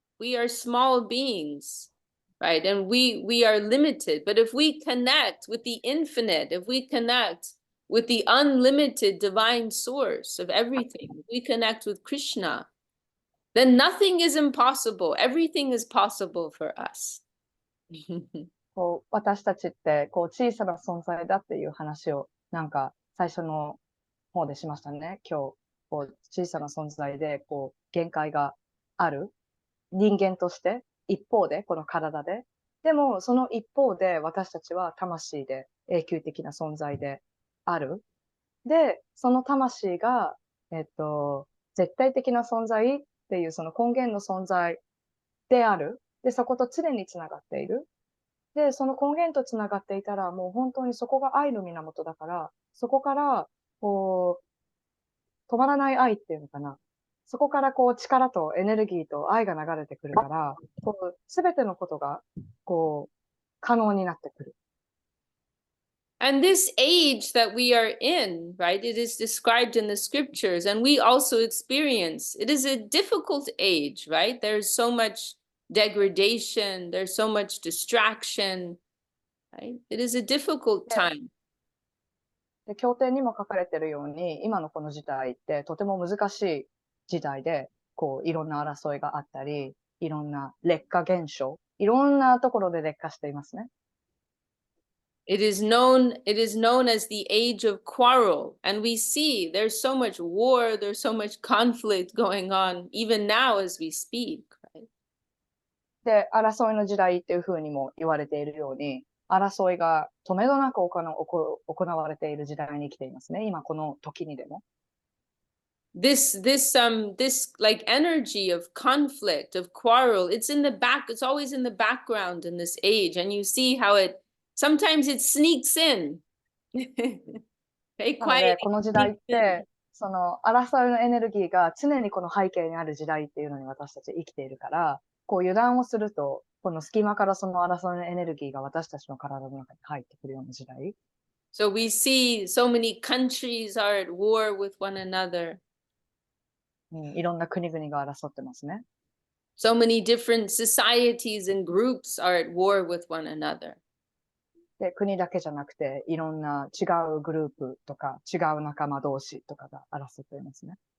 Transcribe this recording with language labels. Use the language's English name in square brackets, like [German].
[English] We are small beings, right? And we are limited. But if we connect with the infinite, if we connect with the unlimited divine source of everything, we connect with Krishna, then nothing is impossible. Everything is possible for us. [Japanese] こう私たちってこう小さな存在だっていう話をなんか最初の方でしましたね。今日こう小さな存在でこう限界がある人間として一方でこの体ででもその一方で私たちは魂で永久的な存在である。で、その魂が、絶対的な存在っていうその根源の存在である。で、そこと常につながっている。で、その根源とつながっていたら、もう本当にそこが愛の源だから、そこから、こう、止まらない愛っていうのかな。そこからこう力とエネルギーと愛が流れてくるから、こう、すべてのことが、こう、可能になってくる。 [English] And this age that we are in, right, it is described in the scriptures, and we also experience, it is a difficult age, right? There's so much degradation, there's so much distraction, right? It is a difficult time. [Japanese] で、経典にも書かれているように、今のこの時代ってとても難しい時代で、こう、いろんな争いがあったり、いろんな劣化現象、いろんなところで劣化していますね。 [English] It is known as the age of quarrel. And we see there's so much war, there's so much conflict going on, even now as we speak. Right? [Japanese] で、争いの時代っていうふうにも言われているように、争いが止めどなく行われている時代に生きていますね。今この時にでも。 [English] This like energy of conflict, of quarrel, it's always in the background in this age. And you see how sometimes it sneaks in. Very [Japanese] なので、 [English] quiet. [Japanese] この時代って、その争いのエネルギーが常にこの背景にある時代っていうのに私たち生きているから、こう油断をすると、この隙間からその争いのエネルギーが私たちの体の中に入ってくるような時代。 [English] So we see so many countries are at war with one another. [Japanese] いろんな国々が争ってますね。 [English] So many different societies and groups are at war with one another. [Japanese] で、国だけじゃなくて、いろんな違うグループとか、違う仲間同士とかが争っていますね。